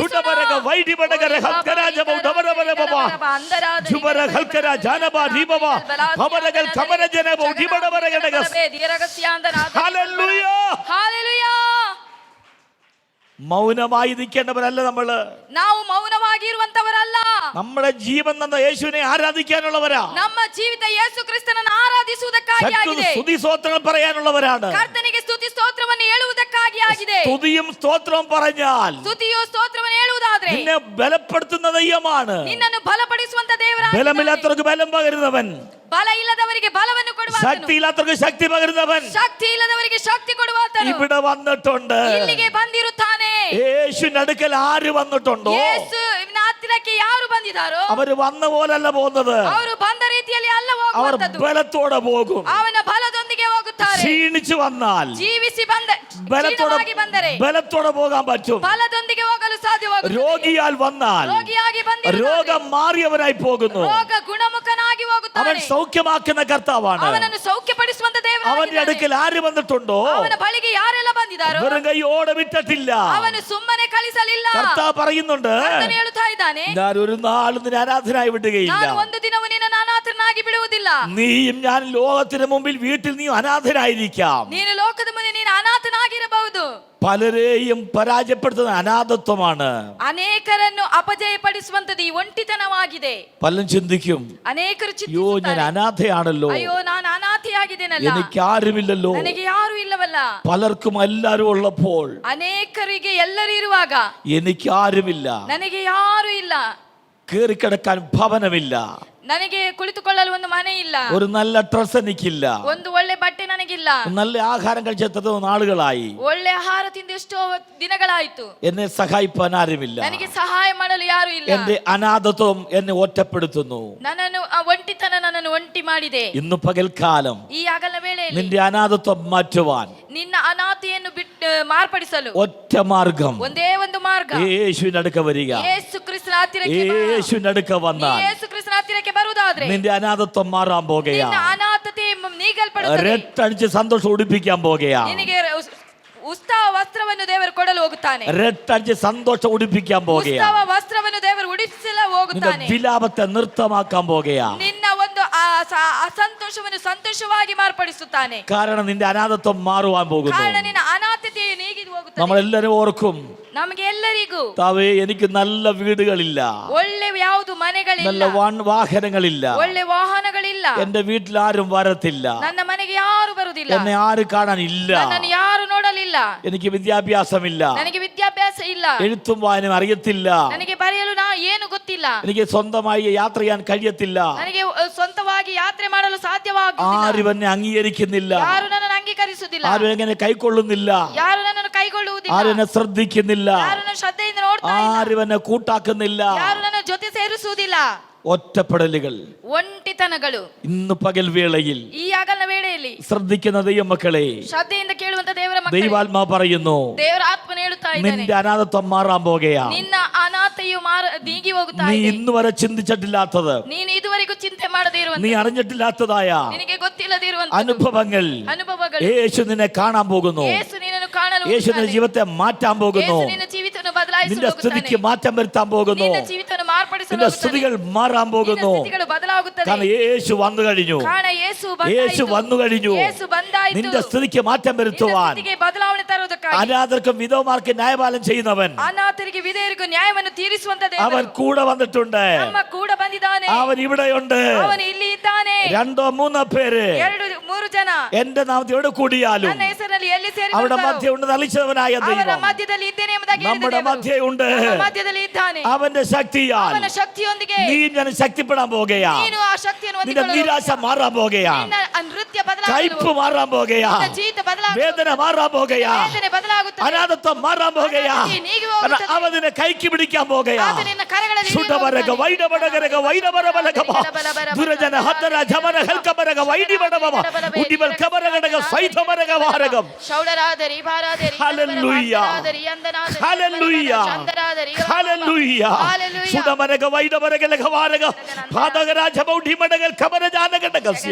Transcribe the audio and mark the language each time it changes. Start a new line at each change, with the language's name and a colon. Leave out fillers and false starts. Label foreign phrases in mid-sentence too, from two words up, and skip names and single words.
Malayalam: ചുടബരക വൈഡിബടകര ഹൽക്കരാജബ ഉദബരബരബ ജുബര ഹൽക്കര ജാനബ ദീബബ ഭവനകൾ കമനജനബ ഉദിബടബരഗടഗസ്. ഹല്ലേലൂയ. ഹല്ലേലൂയ. മൗനമായി നിൽക്കേണ്ടവരല്ല നമ്മള്.
Kannada: ನಾವು ಮೌನವಾಗಿರುವಂತವರಲ್ಲ.
Malayalam: നമ്മുടെ ജീവൻ തന്ന യേശുവിനെ ആരാധിക്കാനുള്ളവരാ.
Kannada: ನಮ್ಮ ಜೀವಿತ ಯೇಸು ಕ್ರಿಸ್ತನನ್ನು ಆರಾಧಿಸುವುದಕ್ಕಾಗಿ ಆಗಿದೆ.
Malayalam: സ്തുതി സ്തോത്രങ്ങൾ പറയാനുള്ളവരാണ്.
Kannada: ಕರ್ತನಿಗೆ ಸ್ತುತಿ ಸ್ತೋತ್ರವನ್ನು ಹೇಳುವುದಕ್ಕಾಗಿ ಆಗಿದೆ.
Malayalam: സ്തുതിയും സ്തോത്രവും പറഞ്ഞാൽ
Kannada: ಸ್ತುತಿಯು ಸ್ತೋತ್ರವನ್ನು ಹೇಳುವುದಾದ್ರೆ
Malayalam: നിന്നെ ബലപ്പെടുത്തുന്ന ദൈവമാണ്.
Kannada: ನಿನ್ನನ್ನು ಬಲಪಡಿಸುವಂತ ದೇವರಾಗಿದ್ದಾನೆ.
Malayalam: ബലമില്ലാത്തവർക്ക് ബലം പകരുന്നവൻ,
Kannada: ಬಲ ಇಲ್ಲದವರಿಗೆ ಬಲವನ್ನು ಕೊಡುವಾತನು.
Malayalam: ശക്തി ഇല്ലാത്തവർക്ക് ശക്തി പകരുന്നവൻ
Kannada: ಶಕ್ತಿ ಇಲ್ಲದವರಿಗೆ ಶಕ್ತಿ ಕೊಡುವಾತನು.
Malayalam: ഇവിടെ വന്നിട്ടുണ്ട്.
Kannada: ಇಲ್ಲಿಗೆ ಬಂದಿರುತ್ತಾನೆ.
Malayalam: യേശുവിന്റെ അടുക്കൽ ആര് വന്നിട്ടുണ്ടോ
Kannada: ಯೇಸುವಿನ ಹತ್ತಿರಕ್ಕೆ ಯಾರು ಬಂದಿದ್ದಾರೋ
Malayalam: അവര് വന്ന പോലല്ല പോകുന്നത്.
Kannada: ಅವರು ಬಂದ ರೀತಿಯಲ್ಲಿ ಅಲ್ಲ
Malayalam: അവർ
Kannada: ಹೋಗುವಂತದ್ದು.
Malayalam: ബലത്തോടെ പോകും.
Kannada: ಅವನ ಬಲದೊಂದಿಗೆ ಹೋಗುತ್ತಾರೆ.
Malayalam: ക്ഷീണിച്ചു വന്നാൽ
Kannada: ಜೀವಿಸಿ ಬಂದ
Malayalam: ബലത്തോടെ
Kannada: ಕ್ಷೀಣವಾಗಿ ಬಂದರೆ
Malayalam: ബലത്തോടെ പോകാൻ പറ്റും.
Kannada: ಬಲದೊಂದಿಗೆ ಹೋಗಲು ಸಾಧ್ಯವಾಗುತ್ತದೆ.
Malayalam: രോഗിയാൽ വന്നാൽ
Kannada: ರೋಗಿಯಾಗಿ ಬಂದಿರುತ್ತಾನೆ.
Malayalam: രോഗം മാറിയവനായി പോകുന്നു.
Kannada: ರೋಗ ಗುಣಮುಖನಾಗಿ
Malayalam: അവൻ
Kannada: ಹೋಗುತ್ತಾನೆ.
Malayalam: സൗഖ്യമാക്കുന്ന കർത്താവാണ്.
Kannada: ಅವನನ್ನು ಸೌಖ್ಯಪಡಿಸುವಂತ
Malayalam: അവന്റെ
Kannada: ದೇವರಾಗಿದ್ದಾನೆ.
Malayalam: അടുക്കൽ ആര് വന്നിട്ടുണ്ടോ
Kannada: ಅವನ ಬಳಿಗೆ ಯಾರೆಲ್ಲ ಬಂದಿದ್ದಾರೋ
Malayalam: വെറും കൈയോടെ വിട്ടിട്ടില്ല.
Kannada: ಅವನು ಸುಮ್ಮನೆ ಕಳಿಸಲಿಲ್ಲ.
Malayalam: കർത്താവ് പറയുന്നുണ്ട്,
Kannada: ಕರ್ತನು ಹೇಳುತ್ತಾ ഇದ್ದಾನೆ,
Malayalam: ഞാൻ ഒരു നാളും നിന്നെ അനാഥനായി വിടുകയില്ല.
Kannada: ನಾನು ಒಂದು ದಿನವೂ ನಿನ್ನನ್ನು ಅನಾಥನಾಗಿ ಬಿಡುವುದಿಲ್ಲ.
Malayalam: നീയും ഞാൻ ലോകത്തിന് മുമ്പിൽ വീട്ടിൽ നീ അനാഥനായിരിക്കാം.
Kannada: ನೀನು ಲೋಕದ ಮುಂದೆ ನೀನು ಅನಾಥನಾಗಿರಬಹುದು.
Malayalam: പലരെയും പരാജയപ്പെടുത്തുന്ന അനാഥത്വമാണ്.
Kannada: ಅನೇಕರನ್ನು ಅಪಜಯಪಡಿಸುವಂತದ್ದು ಈ ಒಂಟಿತನವಾಗಿದೆ.
Malayalam: പലരും ചിന്തിക്കും,
Kannada: ಅನೇಕರು
Malayalam: അയ്യോ ഞാൻ
Kannada: ಚಿಂತಿಸುತ್ತಾರೆ,
Malayalam: അനാഥയാണല്ലോ,
Kannada: ಅಯ್ಯೋ ನಾನು ಅನಾಥೆಯಾಗಿದ್ದೇನಲ್ಲ,
Malayalam: എനിക്ക് ആരുമില്ലല്ലോ.
Kannada: ನನಗೆ ಯಾರು ಇಲ್ಲವಲ್ಲ.
Malayalam: പലർക്കും എല്ലാരും ഉള്ളപ്പോൾ
Kannada: ಅನೇಕರಿಗೆ ಎಲ್ಲರೂ ಇರುವಾಗ
Malayalam: എനിക്ക് ആരുമില്ല,
Kannada: ನನಗೆ ಯಾರು ಇಲ್ಲ,
Malayalam: കേറിക്കിടക്കാൻ ഭവനമില്ല,
Kannada: ನನಗೆ ಕುಳಿತುಕೊಳ್ಳಲು ಒಂದು ಮನೆ ಇಲ್ಲ,
Malayalam: ഒരു നല്ല ഡ്രസ് എനിക്കില്ല,
Kannada: ಒಂದು ಒಳ್ಳೆ ಬಟ್ಟೆ ನನಗಿಲ್ಲ,
Malayalam: നല്ല ആഹാരം കഴിച്ചെത്ര നാളുകളായി,
Kannada: ಒಳ್ಳೆ ಆಹಾರ ತಿಂದು ಎಷ್ಟೋ ದಿನಗಳಾಯ್ತು,
Malayalam: എന്നെ സഹായിപ്പാൻ ആരുമില്ല.
Kannada: ನನಗೆ ಸಹಾಯ ಮಾಡಲು ಯಾರು ಇಲ್ಲ.
Malayalam: എന്റെ അനാഥത്വം എന്നെ ഒറ്റപ്പെടുത്തുന്നു.
Kannada: ನನ್ನನ್ನು ಆ ಒಂಟಿತನ ನನ್ನನ್ನು ಒಂಟಿ ಮಾಡಿದೆ.
Malayalam: ഇന്ന് പകൽക്കാലം
Kannada: ಈ ಹಗಲ ವೇಳೆಯಲ್ಲಿ
Malayalam: നിന്റെ അനാഥത്വം മാറ്റുവാൻ
Kannada: ನಿನ್ನ ಅನಾಥೆಯನ್ನು ಬಿಟ್ಟು ಮಾರ್ಪಡಿಸಲು
Malayalam: ഒറ്റ മാർഗം,
Kannada: ಒಂದೇ ಒಂದು ಮಾರ್ಗ,
Malayalam: യേശുവിന്റെ അടുക്ക വരിക.
Kannada: ಯೇಸು ಕ್ರಿಸ್ತನ ಹತ್ತಿರಕ್ಕೆ ಬಾ.
Malayalam: യേശുവിന്റെ അടുക്ക വന്നാൽ
Kannada: ಯೇಸು ಕ್ರಿಸ್ತನ ಹತ್ತಿರಕ್ಕೆ ಬರುವುದಾದ್ರೆ
Malayalam: നിന്റെ അനാഥത്വം മാറാൻ പോകുകയാ.
Kannada: ನಿನ್ನ ಅನಾಥತೆ ನೀಗಲ್ಪಡುತ್ತದೆ.
Malayalam: രട്ടടിച്ച് സന്തോഷം ഉടിപ്പിക്കാൻ പോകുകയാ.
Kannada: ನಿನಗೆ ಉತ್ಸವ ವಸ್ತ್ರವನ್ನು ದೇವರು ಕೊಡಲು ಹೋಗುತ್ತಾನೆ.
Malayalam: രട്ടടിച്ച് സന്തോഷം ഉടിപ്പിക്കാൻ പോകുകയാ.
Kannada: ಉತ್ಸವ ವಸ್ತ್ರವನ್ನು ದೇವರು ಉಡಿಸಲು
Malayalam: നിന്റെ
Kannada: ಹೋಗುತ್ತಾನೆ.
Malayalam: വിലാപത്തെ നൃത്തമാക്കാൻ പോകുകയാ.
Kannada: ನಿನ್ನ ಒಂದು ಅಸಂತೋಷವನ್ನು ಸಂತೋಷವಾಗಿ ಮಾರ್ಪಡಿಸುತ್ತಾನೆ.
Malayalam: കാരണം നിന്റെ അനാഥത്വം മാറുവാൻ പോകുന്നു.
Kannada: ಕಾರಣ ನಿನ್ನ ಅನಾಥತೆಯು ನೀಗಿದು ಹೋಗುತ್ತದೆ.
Malayalam: നമ്മളെല്ലാരും ഓർക്കും,
Kannada: ನಮಗೆ ಎಲ್ಲರಿಗೂ
Malayalam: താവേ എനിക്ക് നല്ല വീടുകളില്ല,
Kannada: ಒಳ್ಳೆ ಯಾವುದು ಮನೆಗಳಿಲ್ಲ,
Malayalam: നല്ല വാഹനങ്ങളില്ല,
Kannada: ಒಳ್ಳೆ ವಾಹನಗಳಿಲ್ಲ,
Malayalam: എന്റെ വീട്ടിൽ ആരും വരത്തില്ല,
Kannada: ನನ್ನ ಮನೆಗೆ ಯಾರು ಬರುವುದಿಲ್ಲ,
Malayalam: എന്നെ ആരും കാണാനില്ല,
Kannada: ನನ್ನನ್ನು ಯಾರು ನೋಡಲಿಲ್ಲ,
Malayalam: എനിക്ക് വിദ്യാഭ്യാസമില്ല,
Kannada: ನನಗೆ ವಿದ್ಯಾಭ್ಯಾಸ ಇಲ್ಲ,
Malayalam: എഴുത്തും വായനയും അറിയത്തില്ല,
Kannada: ನನಗೆ ಬರೆಯಲು ಏನು ಗೊತ್ತಿಲ್ಲ,
Malayalam: എനിക്ക് സ്വന്തമായി യാത്ര ചെയ്യാൻ കഴിയത്തില്ല,
Kannada: ನನಗೆ ಸ್ವಂತವಾಗಿ ಯಾತ್ರೆ ಮಾಡಲು ಸಾಧ್ಯವಾಗುವುದಿಲ್ಲ,
Malayalam: ആരും എന്നെ അംഗീകരിക്കുന്നില്ല,
Kannada: ಯಾರು ನನ್ನನ್ನು ಅಂಗೀಕರಿಸುವುದಿಲ್ಲ,
Malayalam: ആരും എങ്ങനെ കൈക്കൊള്ളുന്നില്ല,
Kannada: ಯಾರು ನನ್ನನ್ನು ಕೈಗೊಳ್ಳುವುದಿಲ್ಲ,
Malayalam: ആരും എന്നെ ശ്രദ്ധിക്കുന്നില്ല,
Kannada: ಯಾರು ನನ್ನ ಶ್ರದ್ಧೆಯಿಂದ ನೋಡ್ತಾ ಇಲ್ಲ,
Malayalam: ആരും എന്നെ കൂട്ടാക്കുന്നില്ല.
Kannada: ಯಾರು ನನ್ನ ಜೊತೆ ಸೇರಿಸುವುದಿಲ್ಲ.
Malayalam: ഒറ്റപ്പെടലുകൾ
Kannada: ಒಂಟಿತನಗಳು
Malayalam: ഇന്ന് പകൽ വേളയിൽ
Kannada: ಈ ಹಗಲ ವೇಳೆಯಲ್ಲಿ
Malayalam: ശ്രദ്ധിക്കുന്ന ദൈവമക്കളെ,
Kannada: ಶ್ರದ್ಧೆಯಿಂದ ಕೇಳುವಂತ ದೇವರ ಮಕ್ಕಳೇ,
Malayalam: ദൈവാത്മാ പറയുന്നു,
Kannada: ದೇವರ ಆತ್ಮನ ಹೇಳುತ್ತಾ ಇದ್ದಾನೆ,
Malayalam: നിന്റെ അനാഥത്വം മാറാൻ പോകുകയാ.
Kannada: ನಿನ್ನ ಅನಾಥೆಯು നീಗಿ ಹೋಗುತ್ತಾ
Malayalam: നീ
Kannada: ಇದೆ.
Malayalam: ഇന്ന് വരെ ചിന്തിച്ചിട്ടില്ലാത്തത്,
Kannada: ನೀನು ಇದುವರೆಗೂ ಚಿಂತೆ ಮಾಡದೇ
Malayalam: നീ
Kannada: ಇರುವಂತ,
Malayalam: അറിഞ്ഞിട്ടില്ലാത്തതായ
Kannada: ನಿನಗೆ ಗೊತ್ತಿಲ್ಲದಿರುವಂತ
Malayalam: അനുഭവങ്ങൾ
Kannada: ಅನುಭವಗಳು
Malayalam: യേശു നിന്നെ കാണാൻ പോകുന്നു.
Kannada: ಯೇಸು ನಿನ್ನನ್ನು ಕಾಣಲು
Malayalam: യേശു നിന്റെ
Kannada: ಹೋಗುತ್ತಾನೆ.
Malayalam: ജീവിതത്തെ മാറ്റാൻ പോകുന്നു.
Kannada: ಯೇಸು ನಿನ್ನ ಜೀವಿತವನ್ನು ಬದಲಾಯಿಸಲು
Malayalam: നിന്റെ
Kannada: ಹೋಗುತ್ತಾನೆ.
Malayalam: സ്ഥിതിക്ക് മാറ്റം വരുത്താൻ പോകുന്നു.
Kannada: ನಿನ್ನ ಜೀವಿತವನ್ನು ಮಾರ್ಪಡಿಸಲು
Malayalam: നിന്റെ
Kannada: ಹೋಗುತ್ತಾನೆ.
Malayalam: സ്ഥിതികൾ മാറാൻ
Kannada: ನಿನ್ನ
Malayalam: പോകുന്നു.
Kannada: ಸ್ಥಿತಿಗಳು ಬದಲಾಗುತ್ತದೆ.
Malayalam: കാരണം യേശു വന്നു കഴിഞ്ഞു.
Kannada: ಕಾರಣ ಯೇಸು
Malayalam: യേശു വന്നു കഴിഞ്ഞു.
Kannada: ಯೇಸು ಬಂದಾಯಿತು.
Malayalam: നിന്റെ സ്ഥിതിക്ക് മാറ്റം
Kannada: ನಿನ್ನ
Malayalam: വരുത്തുവാൻ
Kannada: ಸ್ಥಿತಿಗೆ ಬದಲಾವಣೆ ತರುವುದಕ್ಕಾಗಿ
Malayalam: അനാഥർക്കും വിധവമാർക്ക് ന്യായപാലനം ചെയ്യുന്നവൻ
Kannada: ಅನಾಥರಿಗೆ ವಿಧೇಯರಿಗೂ ನ್ಯಾಯವನ್ನು ತೀರಿಸುವಂತ
Malayalam: അവൻ
Kannada: ದೇವರು
Malayalam: കൂടെ വന്നിട്ടുണ്ട്.
Kannada: ನಮ್ಮ ಕೂಡ ಬಂದಿದ್ದಾನೆ.
Malayalam: അവൻ ഇവിടെയുണ്ട്.
Kannada: ಅವನು ಇಲ್ಲಿ ಇದ್ದಾನೆ.
Malayalam: 2-3 പേര്
Kannada: 2-3 ಜನ
Malayalam: എന്റെ നാമത്തിൽ എവിടെ കൂടിയാലും
Kannada: ನನ್ನ ಹೆಸರಿನಲ್ಲಿ ಎಲ್ಲಿ
Malayalam: അവിടെ
Kannada: ಸೇರಿರುತ್ತಾರೋ
Malayalam: മധ്യ ഉണ്ട് നലിച്ചവനായ
Kannada: ಅವರ
Malayalam: ദൈവം
Kannada: ಮಧ್ಯದಲ್ಲಿ ಇದ್ದೇನೆ ಎಂಬುದಾಗಿ ಹೇಳಿದ
Malayalam: നമ്മുടെ
Kannada: ದೇವರು
Malayalam: മധ്യ ഉണ്ട്.
Kannada: ನಮ್ಮ ಮಧ್ಯದಲ್ಲಿ ಇದ್ದಾನೆ.
Malayalam: അവന്റെ ശക്തിയാൽ
Kannada: ಅವನ ಶಕ್ತಿಯೊಂದಿಗೆ
Malayalam: നീ ഞാൻ ശക്തിപ്പെടാൻ പോകുകയാ.
Kannada: ನೀನು ಆ ಶಕ್ತಿಯನ್ನು
Malayalam: നിന്റെ നിരാശ മാറാൻ പോകുകയാ.
Kannada: ನಿನ್ನ ನೃತ್ಯ
Malayalam: കയ്പ്
Kannada: ಬದಲಾಗಲು,
Malayalam: മാറാൻ പോകുകയാ.
Kannada: ನಿನ್ನ ಜೀವಿತ ಬದಲಾಗಲು,
Malayalam: വേദന മാറാൻ പോകുകയാ.
Kannada: ವೇದನೆ ಬದಲಾಗಲು, വിടുതಲೆಯಾಗುತ್ತದೆ.
Malayalam: അനാഥത്വം മാറാൻ പോകുകയാ.
Kannada: നീങ്ങി ಹೋಗುತ್ತದೆ.
Malayalam: അവൻ നിന്നെ കൈക്ക് പിടിക്കാൻ പോകുകയാ.
Kannada: ಆತ ನಿನ್ನ ಕರಗಳಲ್ಲಿ ಶುದ್ಧವರಗ ವೈಡಬಡಗರಗ ವೈಡಬರಬಲಗಮ ದುರಜನ ಹದ್ದರ ಜಮನ ಹಲ್ಕಬರಗ ವೈಡಿಬಡಬಮ ಉಡಿಬಲ್ ಕಬರಗಡಗ ಸೈತಮರಗ ವಾರಗಂ ಶೌಡರಾದರಿ ಭಾರಾದರಿ ಹಲ್ಲೆಲೂಯಾ ಹಲ್ಲೆಲೂಯಾ ಹಲ್ಲೆಲೂಯಾ ಸುಡಮರಗ ವೈಡಬರಗಲಗ ವಾರಗ ಪಾದಗರಾಜ ಬೌಡಿ ಮಡಗಲ್ ಕಬರ ಜಾನಗಡಗಸ್ಯ